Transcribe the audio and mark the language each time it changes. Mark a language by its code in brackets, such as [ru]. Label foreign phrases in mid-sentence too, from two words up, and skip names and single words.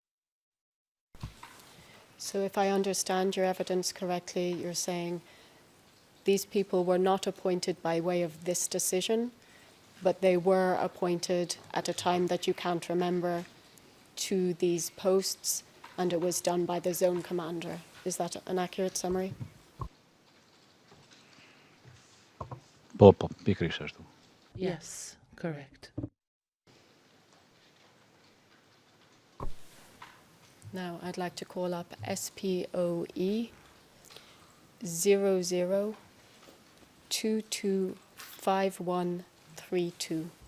[en] So if I understand your evidence correctly, you're saying these people were not appointed by way of this decision, but they were appointed at a time that you can't remember to these posts, and it was done by the zone commander. Is that an accurate summary? [sq] Po, pikërisht ashtu. [en] Yes, correct. Now I'd like to call up SPOE 00225132.